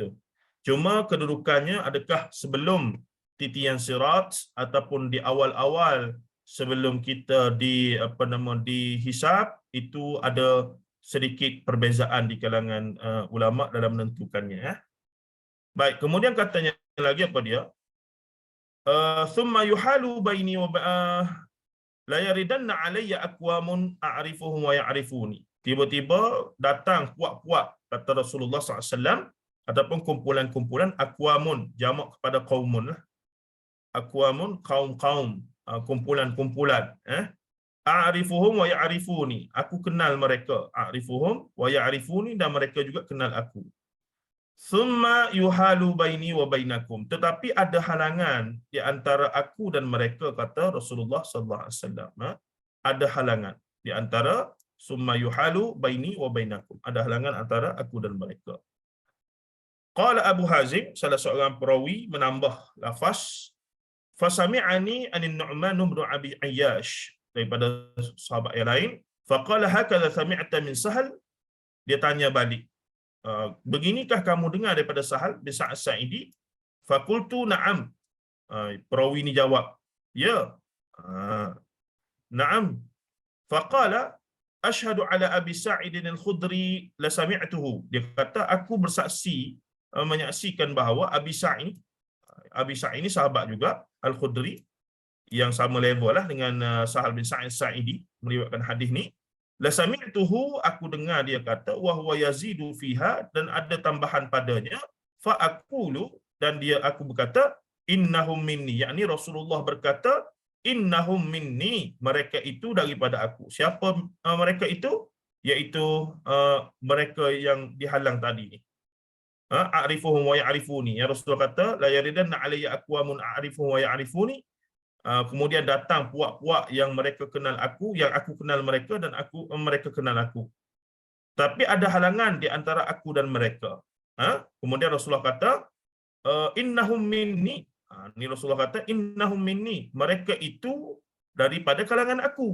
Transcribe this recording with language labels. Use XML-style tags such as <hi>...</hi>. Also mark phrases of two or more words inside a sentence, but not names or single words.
<ms>Cuma kedudukannya adakah sebelum titian sirat ataupun di awal-awal sebelum kita dihisab, itu ada sedikit perbezaan di kalangan ulama dalam menentukannya. Baik, kemudian katanya lagi apa dia?</ms> <ar>ثم يحال بيني ولا يردن علي أقوام أعرفهم ويعرفوني.</ar> <ms>Tiba-tiba datang puak-puak, kata Rasulullah SAW, ataupun kumpulan-kumpulan, aqwamun jamak kepada qaumun lah. Aqwamun, kaum-kaum, kumpulan-kumpulan.</ms> <ar>أعرفهم ويعرفوني,</ar> <ms>aku kenal mereka.</ms> <ar>أعرفهم ويعرفوني,</ar> <ms>dan mereka juga kenal aku.</ms> <ar>ثم يحال بيني وبينكم,</ar> <ms>tetapi ada halangan di antara aku dan mereka, kata Rasulullah sallallahu alaihi wasallam. Ada halangan di antara,</ms> <ar>ثم يحال بيني وبينكم,</ar> <ms>ada halangan antara aku dan mereka. Qala Abu Hazim, salah seorang perawi, menambah lafaz,</ms> <ar>فسمعني النعمان بن أبي عياش,</ar> <ms>daripada sahabat yang lain,</ms> <ar>فقال هكذا سمعت من سهل,</ar> <ms>dia tanya balik, beginikah kamu dengar daripada Sahal bin Sa'ad Sa'idi?</ms> <ar>فقلت نعم.</ar> <ms>Perawi ni jawab, ya. Na'am.</ms> <ar>فقال أشهد على أبي سعيد الخدري لسمعته.</ar> <ms>Dia kata, aku bersaksi, menyaksikan bahawa Abi Sa'id ni sahabat juga, Al-Khudri, yang sama level lah dengan Sahal bin Sa'id Sa'idi, meriwayatkan hadis ni.</ms> <ar>لسمعته,</ar> <ms>aku dengar dia kata,</ms> <ar>وهو يزيد فيها,</ar> <ms>dan ada tambahan padanya,</ms> <ar>فأقول,</ar> <ms>dan aku berkata,</ms> <ar>إنهم مني,</ar> <ms>yakni Rasulullah berkata,</ms> <ar>إنهم مني,</ar> <ms>mereka itu daripada aku. Siapa mereka itu? Iaitu mereka yang dihalang tadi ni.</ms> <ar>أعرفهم ويعرفوني.</ar> <ms>Ya Rasulullah kata,</ms> <ar>ليردن علي أقوام أعرفهم ويعرفوني.</ar> <ms>Kemudian datang puak-puak yang mereka kenal aku, yang aku kenal mereka, dan mereka kenal aku. Tapi ada halangan di antara aku dan mereka. Kemudian Rasulullah kata,</ms> <ar>إنهم مني.</ar> <ms>Ni Rasulullah kata,</ms> <ar>إنهم مني,</ar> <ms>mereka itu daripada kalangan aku.</ms>